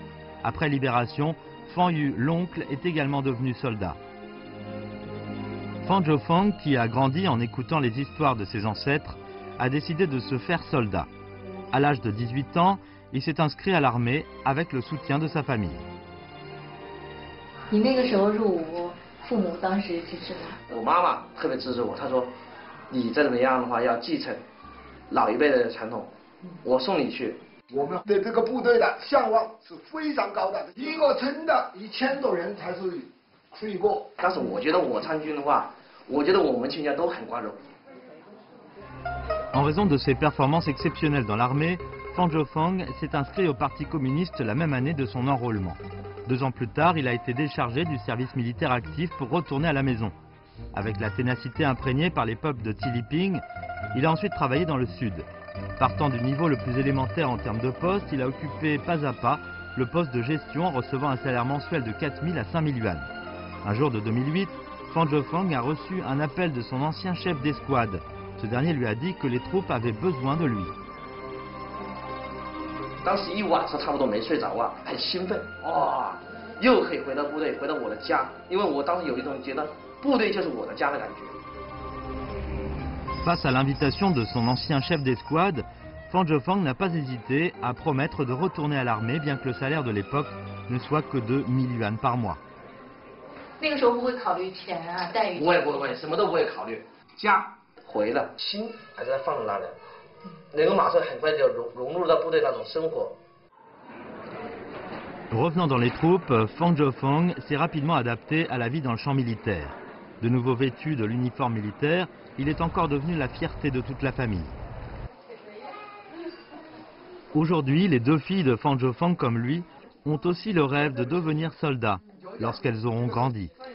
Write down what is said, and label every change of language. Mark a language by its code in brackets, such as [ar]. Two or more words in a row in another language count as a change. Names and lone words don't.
[fr] Après libération, Fang Yu, l'oncle, est également devenu soldat. Fang Jofeng, qui a grandi en écoutant les histoires de ses ancêtres, a décidé de se faire soldat. À l'âge de 18 ans, il s'est inscrit à l'armée avec le soutien de sa famille. [zh] 你那个时候入伍，父母当时支持吗？我妈妈特别支持我，她说：“你再怎么样的话，要继承老一辈的传统，我送你去。” 我们对这个部队的向往是非常高的，一个村的1000多人才是一个。但是我觉得我参军的话，我觉得我们全家都很光荣。 [fr] En raison de ses performances exceptionnelles dans l'armée, Fang Jofeng s'est inscrit au Parti communiste la même année de son enrôlement. 2 ans plus tard, il a été déchargé du service militaire actif pour retourner à la maison. Avec la ténacité imprégnée par les peuples de Tiliping, il a ensuite travaillé dans le sud. Partant du niveau le plus élémentaire en termes de poste, il a occupé pas à pas le poste de gestion en recevant un salaire mensuel de 4000 à 5000 yuan. Un jour de 2008, Fang Jofeng a reçu un appel de son ancien chef d'escouade. Ce dernier lui a dit que les troupes avaient besoin de lui. [zh] 当时一晚上差不多没睡着啊，很兴奋，哇，又可以回到部队，回到我的家，因为我当时有一种觉得部队就是我的家的感觉。 [fr] Face à l'invitation de son ancien chef d'escouade, Fan Zhofang n'a pas hésité à promettre de retourner à l'armée, bien que le salaire de l'époque ne soit que de 1000 yuan par mois. [zh] 那个时候不会考虑钱啊、待遇？不会，什么都不会考虑。家回了，心还是在放在那里，能够马上很快就融入到部队那种生活。 [fr] Revenant dans les troupes, Fan Zhofang s'est rapidement adapté à la vie dans le champ militaire. De nouveau vêtu de l'uniforme militaire, il est encore devenu la fierté de toute la famille. Aujourd'hui, les deux filles de Fan Zhofang comme lui ont aussi le rêve de devenir soldats lorsqu'elles auront grandi.